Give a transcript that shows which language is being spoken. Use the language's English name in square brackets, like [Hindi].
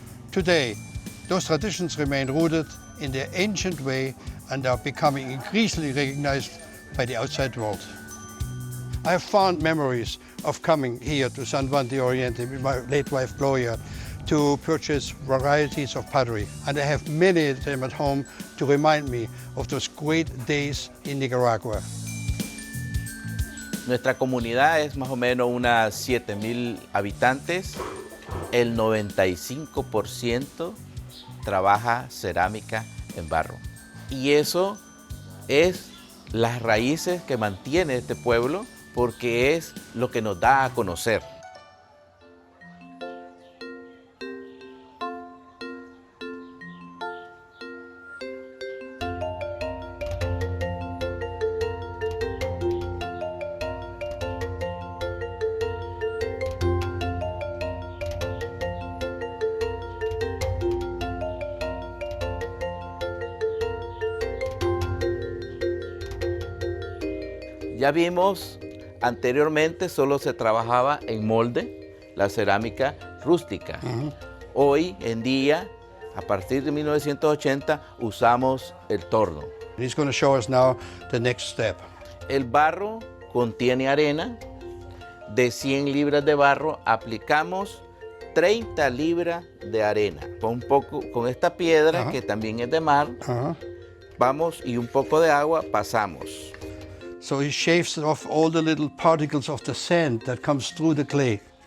[English] Today, those traditions remain rooted in their ancient way and are becoming increasingly recognized by the outside world. I have fond memories of coming here to San Juan de Oriente with my late wife Gloria to purchase varieties of pottery, and I have many of them at home to remind me of those great days in Nicaragua. [Spanish] Nuestra comunidad es más o menos unas 7,000 habitantes. El 95% trabaja cerámica en barro. Y eso es las raíces que mantiene este pueblo, porque es lo que nos da a conocer. Ya vimos anteriormente solo se trabajaba en molde, la cerámica rústica. Hoy en día, a partir de 1980, usamos el torno. [English] He's going to show us now the next step. [Spanish] El barro contiene arena. De 100 libras de barro aplicamos 30 libras de arena. Un poco con esta piedra que también es de mar. Vamos y un poco de agua pasamos. [English] So he shaves off all the little particles of the sand that comes through the clay.